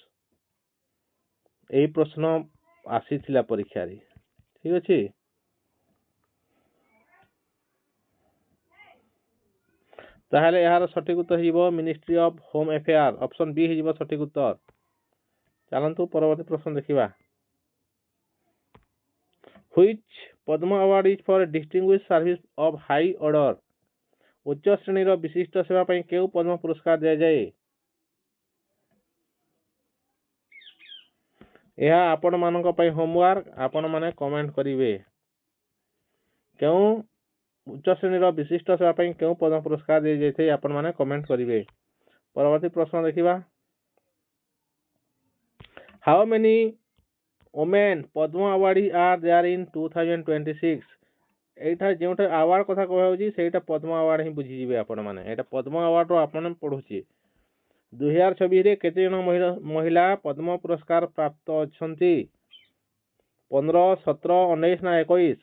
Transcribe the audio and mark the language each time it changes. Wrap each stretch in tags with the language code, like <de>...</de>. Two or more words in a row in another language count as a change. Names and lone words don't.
<or>ଏହି ପ୍ରଶ୍ନ ଆସିଥିଲା ପରୀକ୍ଷାରେ। ଠିକ ଅଛି। ତାହେଲେ ଏହାର ସଠିକ ଉତ୍ତର ହେଇଯିବ ମିନିଷ୍ଟ୍ରି ଅଫ୍ ହୋମ ଆଫେୟାର। ଅପସନ ବି ହେଇଯିବ ସଠିକ ଉତ୍ତର। ଚାଲନ୍ତୁ ପରବର୍ତ୍ତୀ ପ୍ରଶ୍ନ ଦେଖିବା।</or> <en>Which Padma Award is for distinguished service of high order?</en> <or>ଉଚ୍ଚ ଶ୍ରେଣୀର ବିଶିଷ୍ଟ ସେବା ପାଇଁ କେଉଁ ପଦ୍ମ ପୁରସ୍କାର ଦିଆଯାଏ? ଏହା ଆପଣ ମାନଙ୍କ ପାଇଁ ହୋମୱାର୍କ। ଆପଣ ମାନେ କମେଣ୍ଟ କରିବେ କେଉଁ ଉଚ୍ଚ ଶ୍ରେଣୀର ବିଶିଷ୍ଟ ସେବା ପାଇଁ କେଉଁ ପଦ୍ମ ପୁରସ୍କାର ଦିଆଯାଇଥାଏ। ଆପଣ ମାନେ କମେଣ୍ଟ କରିବେ। ପରବର୍ତ୍ତୀ ପ୍ରଶ୍ନ ଦେଖିବା।</or> <en>How many women Padma Awards are there in 2026?</en> <or>এইটা ଯେଉଁଟା ଆୱାର୍ଡ କଥା କୁହାଯାଉଛି ସେଇଟା ପଦ୍ମ ଆୱାର୍ଡ ହିଁ ବୁଝିଯିବେ ଆପଣ ମାନେ। ଏଇଟା ପଦ୍ମ ଆୱାର୍ଡ ର ଆପଣ ପଢୁଛି। 2026 ରେ କେତେ ଜଣ ମହିଳା ପଦ୍ମ ପୁରସ୍କାର ପ୍ରାପ୍ତ ଅଛନ୍ତି? 15, 17, 19 ନା 21?</or>